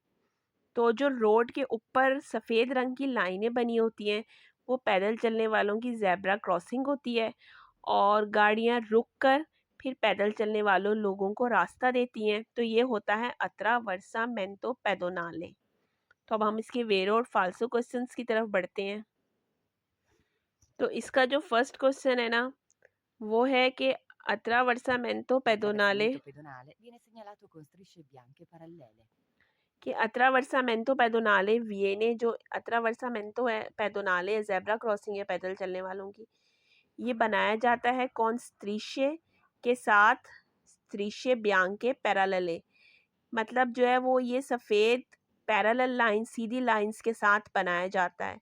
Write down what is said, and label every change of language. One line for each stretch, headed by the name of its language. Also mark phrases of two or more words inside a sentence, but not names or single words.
Hindi: तो जो रोड के ऊपर सफ़ेद रंग की लाइनें बनी होती हैं वो पैदल चलने वालों की
English: zebra crossing
Hindi: होती है और गाड़ियां रुक कर फिर पैदल चलने वालों लोगों को रास्ता देती हैं। तो ये होता है
Italian: attraversamento pedonale.
Hindi: तो अब हम इसके वेरो और फाल्सो क्वेश्चंस की तरफ बढ़ते हैं। तो इसका जो
English: first question
Hindi: है ना वो है कि
Italian: attraversamento pedonale L'attraversamento pedonale viene segnalato con strisce bianche parallele.
Hindi: कि
Italian: attraversamento pedonale viene,
Hindi: जो अत्रावर्सामेंतो है पेदोनाले
English: zebra crossing
Hindi: है पैदल चलने वालों की, ये बनाया जाता है
Italian: con strisce
Hindi: के साथ,
Italian: strisce bianche parallele,
Hindi: मतलब जो है वो ये सफ़ेद
English: parallel line
Hindi: सीधी लाइंस के साथ बनाया जाता है।